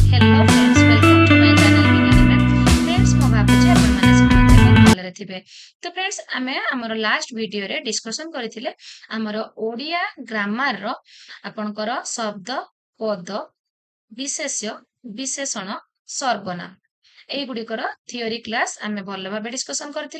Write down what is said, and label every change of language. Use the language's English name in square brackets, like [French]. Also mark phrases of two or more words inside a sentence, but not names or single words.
[English] Hello friends, welcome to my channel Beginning Math. Friends, [Odia] ମୁଁ ଭାବୁଛି ଆପଣମାନେ ସମସ୍ତେ ବହୁତ ଭଲରେ ଥିବେ। ତ friends, ଆମେ ଆମର [English] last videore [Odia] ଡିସ୍କସନ କରିଥିଲେ ଆମର ଓଡ଼ିଆ ଗ୍ରାମାରର ଆପଣଙ୍କର ଶବ୍ଦ, ପଦ, ବିଶେଷ୍ୟ, ବିଶେଷଣ, ସର୍ବନାମ ଏଇଗୁଡ଼ିକର [English] theory class [Odia] ଆମେ ଭଲ ଭାବେ ଡିସ୍କସନ କରିଥିଲେ।